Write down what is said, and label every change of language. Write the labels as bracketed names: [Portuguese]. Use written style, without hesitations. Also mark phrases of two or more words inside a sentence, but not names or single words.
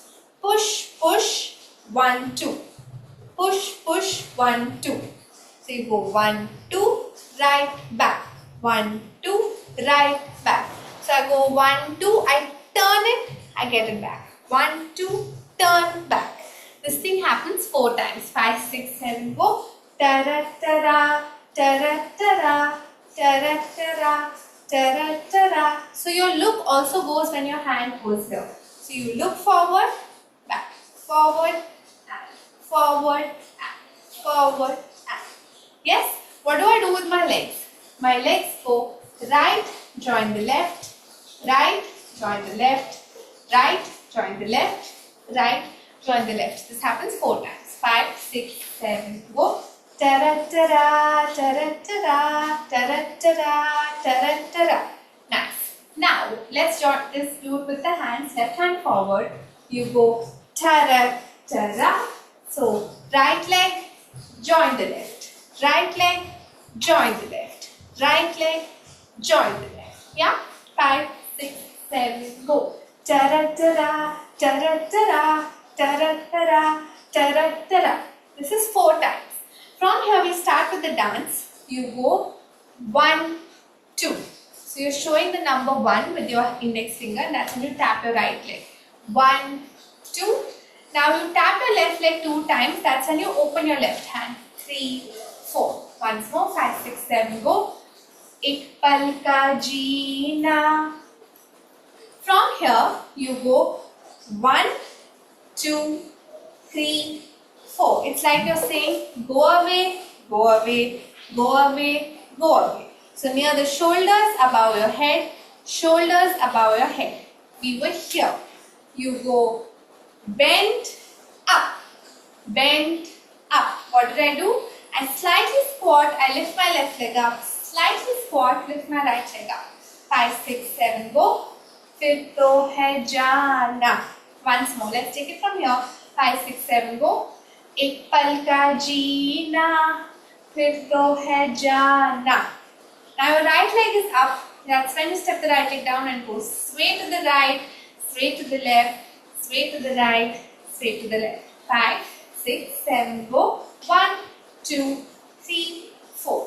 [English] Push, push, 1, 2. Push, push, 1, 2. So you go 1, 2, right, back. 1, 2, right, back. So I go 1, 2, I turn it, I get it back. 1, 2, turn back. This thing happens 4 times. 5, 6, 7, go. Ta-ra-ta-ra, ta-ra-ta-ra, ta-ra-ta-ra, ta-ra-ta-ra. So your look also goes when your hand goes here. So you look forward, back, forward, and forward, and forward, and. Yes? What do I do with my legs? My legs go right, join the left, right, join the left, right, join the left, right, join the left. This happens 4 times. 5, 6, 7, go. Ta-ra-ta-ra, ta-ra-ta-ra, ta-ra-ta-ra, ta-ra-ta-ra. Nice. Now, let's do it with the hands. Left hand forward. You go ta-ra-ta-ra. So, right leg, join the left. Right leg, join the left. Right leg, join the left. Yeah? 5, 6, 7, go. Ta-ra-ta-ra, ta-ra-ta-ra, ta-ra-ta-ra, ta-ra-ta-ra. This is 4 times. From here we start with the dance. You go 1, 2. So you're showing the number 1 with your index finger and that's when you tap your right leg. 1, 2. Now you tap your left leg 2 times. That's when you open your left hand. 3, 4. Once more. 5, 6, 7. Go. [Hindi] एक पल का जीना. [English] From here you go 1, 2, 3, 4. It's like you're saying go away, go away, go away, go away. So near the shoulders, above your head, shoulders above your head. We were here. You go bend up, bend up. What did I do? I slightly squat, I lift my left leg up, slightly squat, lift my right leg up. [Hindi] 5, 6, 7, go. फिर तो है जाना. [English] Once more, let's take it from here. 5, 6, 7, [Hindi] go. एक पल का जीना, फिर तो है जाना. [English] Now your right leg is up. That's when you step the right leg down and go sway to the right, sway to the left, sway to the right, sway to the left. 5, 6, 7, go. 1, 2, 3, 4.